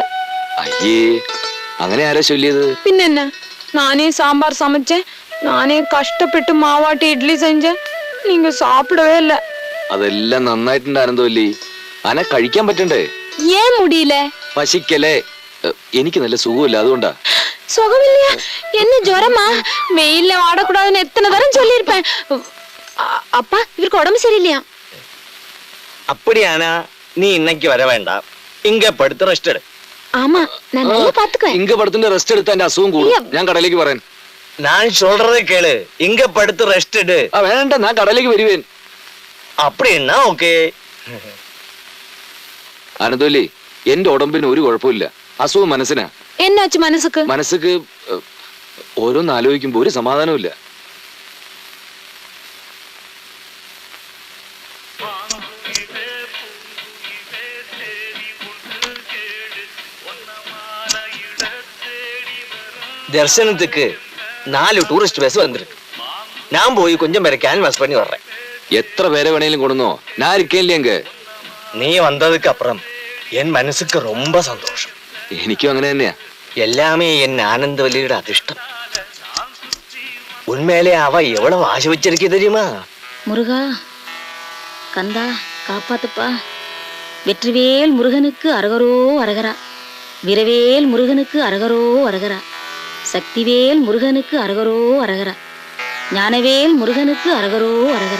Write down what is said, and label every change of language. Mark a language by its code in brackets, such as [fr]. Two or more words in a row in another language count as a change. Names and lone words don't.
[ml] അയ്യേ അങ്ങനെ ആരാ ചൊല്ലിയത്? [ta] பின்ன நானே சாம்பார் சமைச்சேன், நானே கஷ்டப்பட்டு மாவாட்டி இட்லி செஞ்சேன், நீங்க சாப்பிடவே இல்ல. [ml] അതെല്ലാം നന്നായിട്ടുണ്ടായിരുന്നല്ലേ? അന കഴിക്കാൻ പറ്റണ്ടേ? [ta] ஏன் முடியல? [ml] പശിക്കലേ. എനിക്ക് നല്ല സുഖമില്ല, അതുകൊണ്ടാ. [ta] சுகமில்லையா? என்ன ஜுரமா? வெயில்ல ஆடக்கூடாதுன்னு எத்தனை தரம் சொல்லியிருப்பேன். அப்பா, இவருக்கு உடம்பு சரியில்லையா? அப்படியானா நீ இன்னைக்கு வர வேண்டாம், இங்க படுத்து ரெஸ்ட் எடு. ஆமா, நான் நல்லா பாத்துக்குவேன். [ml] ഇങ്ക പടത്തിന്റെ റെസ്റ്റ് എടുത്താ എന്റെ അസുഖം കൂടും. ഞാൻ കടയിലേക്ക് പറയാൻ. [ta] நான் சொல்றதை கேளு, இங்க படுத்து ரெஸ்ட் எடு. [ml] വേണ്ട, ഞാൻ കടയിലേക്ക് വരുവേൻ. [ta] அப்படின்னா ഓക്കേ. [ml] അനന്തോലി, എന്റെ ഉടമ്പിന് ഒരു കുഴപ്പമില്ല, അസുഖം മനസ്സിനാ. [ta] என்னாச்சு மனசுக்கு? [ml] മനസ്സുക്ക് ഓരോന്ന് ആലോചിക്കുമ്പോ ഒരു സമാധാനമില്ല. [ta] தரிசனத்துக்கு 4 டூரிஸ்ட் பஸ் வந்திருக்கு. நான் போய் கொஞ்சம் பேரை கேன்வாஸ் பண்ணி வர்றேன். [ml] എത്ര പേരെ വേണേലും കൊടുന്നോ, ഞാൻ ഇരിക്കില്ലേ എങ്ക. [ta] நீ வந்ததுக்கு அப்புறம் என் மனசுக்கு ரொம்ப சந்தோஷம். [ml] എനിക്കും അങ്ങനെ തന്നെയാ. [ta] எல்லாமே என் ஆனந்தவல்லியோட அதிர்ஷ்டம். உண்மையிலே அவ எவ்வளவு ஆசை வச்சிருக்கே தெரியுமா? முருகா, கந்தா, காப்பாத்துப்பா. வெற்றிவேல் முருகனுக்கு அரகரோ அரகரா, வீரவேல் முருகனுக்கு அரகரோ அரகரா, சக்திவேல் முருகனுக்கு அரகரோ அரகரா, ஞானவேல் முருகனுக்கு அரகரோ அரகரா.